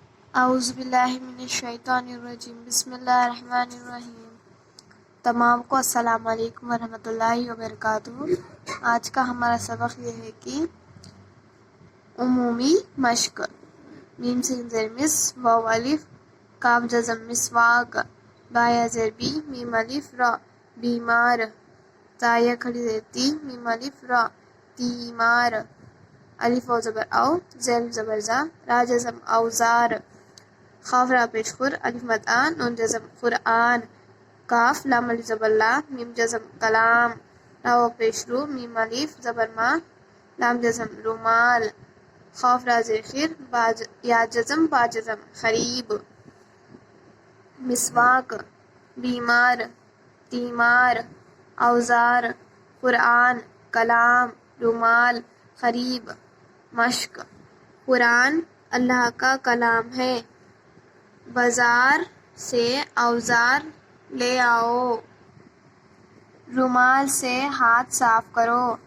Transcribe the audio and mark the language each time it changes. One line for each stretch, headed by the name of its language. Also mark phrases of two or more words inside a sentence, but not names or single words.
Arabic: اعوذ باللہ من الشیطان الرجیم بسم اللہ الرحمن الرحیم۔
Urdu: تمام کو
Arabic: السلام علیکم ورحمۃ اللہ وبرکاتہ۔
Urdu: آج کا ہمارا سبق یہ ہے کہ عمومی مشق۔ میم سین زیر مس، واو الف، کاف جزم مسواک، با یا زیر بی، میم الف را، بیمار، تا یا کھڑی زیر تی، میم الف را، تیمار، الف و زبر او، زیر زبر زا، را جزم اوزار، خاف را پیش خور، الف مد آن، نون جزم قرآن، کاف لام الف زبر لا، میم جزم کلام، را و پیش رو، میم الف زبر ما، لام جزم رومال، خاف را زیر خیر، یا جزم با جزم خریب، مسواک، بیمار، تیمار، اوزار، قرآن، کلام، رومال، خریب، مشق۔ قرآن اللہ کا کلام ہے۔ بازار سے اوزار لے آؤ، رومال سے ہاتھ صاف کرو،